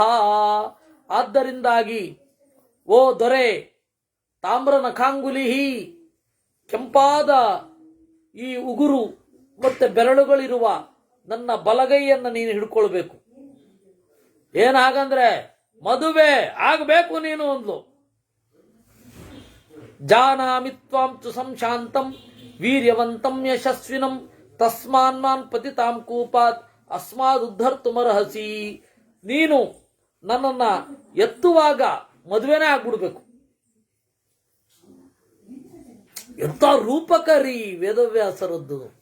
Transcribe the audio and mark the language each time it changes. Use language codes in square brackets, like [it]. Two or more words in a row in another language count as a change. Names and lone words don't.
[kn] ಆದ್ದರಿಂದಾಗಿ ಓ ದೊರೆ, [sa] ತಾಮ್ರನ ಖಾಂಗುಲಿಹಿ, [kn] ಕೆಂಪಾದ ಈ ಉಗುರು ಮತ್ತೆ ಬೆರಳುಗಳಿರುವ ನನ್ನ ಬಲಗೈಯನ್ನು ನೀನು ಹಿಡ್ಕೊಳ್ಬೇಕು. ಏನ್ ಹಾಗಂದ್ರೆ ಮದುವೆ ಆಗಬೇಕು ನೀನು ಅಂದ್ಲು. [sa] ಜಾನಾಮಿ ತ್ವಾಂ ತು ಸಂಶಾಂತಂ ವೀರ್ಯವಂತಂ ಯಶಸ್ವಿನಂ ತಸ್ಮಾನ್ ಪತಿತಾಂ ಕೂಪಾತ್ ಅಸ್ಮಾದ್ ಉದ್ಧರ್ತುಮರ್ಹಸಿ. [kn] ನೀನು ನನ್ನನ್ನ ಎತ್ತುವಾಗ ಮದುವೆನೇ ಆಗ್ಬಿಡ್ಬೇಕು. ಎಂತ ರೂಪಕರಿ ವೇದವ್ಯಾಸರದ್ದು.